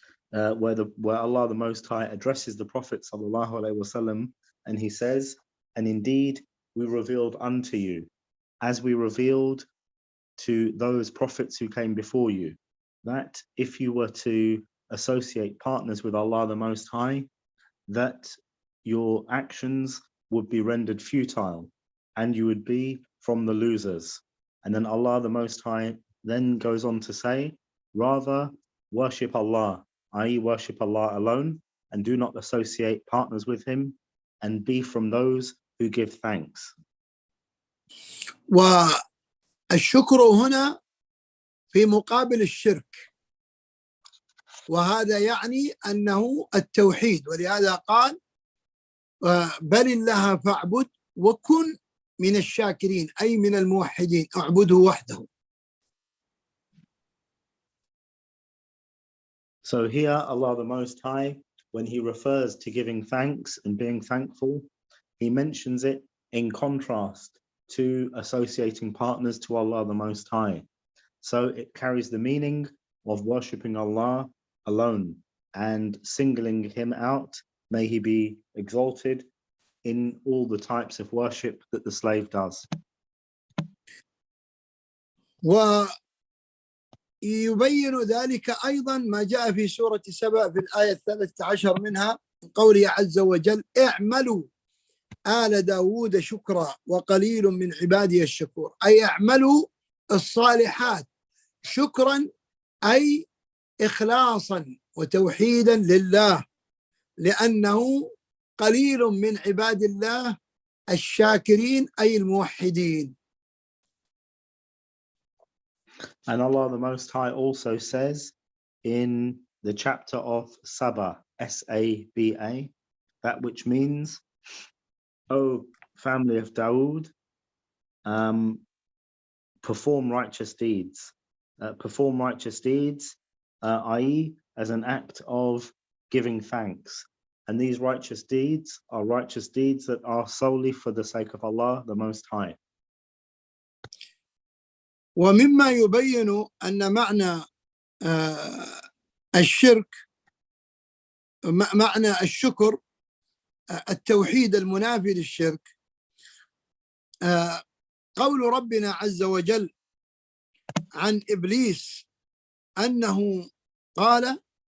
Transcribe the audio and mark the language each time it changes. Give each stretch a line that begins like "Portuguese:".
English: where Allah the Most High addresses the Prophet
Arabic: sallallahu alaihi wasallam,
English: and He says, "And indeed we revealed unto you, as we revealed to those prophets who came before you, that if you were to associate partners with Allah the Most High, that your actions would be rendered futile and you would be from the losers." And then Allah the Most High then goes on to say, rather worship Allah, i.e. worship Allah alone, and do not associate partners with Him, and be from those who give thanks.
Arabic: والشكر هنا في مقابل الشرك، وهذا يعني أنه التوحيد، ولهذا قال بل الله فاعبد وكن من الشاكرين، أي من الموحدين، اعبده وحده.
English: So here Allah the Most High, when He refers to giving thanks and being thankful, He mentions it in contrast to associating partners to Allah the Most High. So it carries the meaning of worshipping Allah alone and singling Him out. May He be exalted in all the types of worship that the slave does.
Arabic: ويبين ذلك أيضا ما جاء في سورة سبأ في الآية 13 منها، قوله عز وجل: اعملوا آل داود شكرا وقليل من عبادي الشكور، أي اعملوا الصالحات شكرا، أي إخلاصا وتوحيدا لله، لأنه قليل من عباد الله الشاكرين أي الموحدين.
English: And Allah the Most High also says in the chapter of Saba, S-A-B-A, that which means, O family of Dawood, perform righteous deeds. Perform righteous deeds, i.e. as an act of giving thanks. And these righteous deeds are righteous deeds that are solely for the sake of Allah the Most High.
Arabic: ومما يبين أن معنى الشرك، معنى الشكر التوحيد المنافي للشرك، قول ربنا عز وجل عن إبليس أنه قال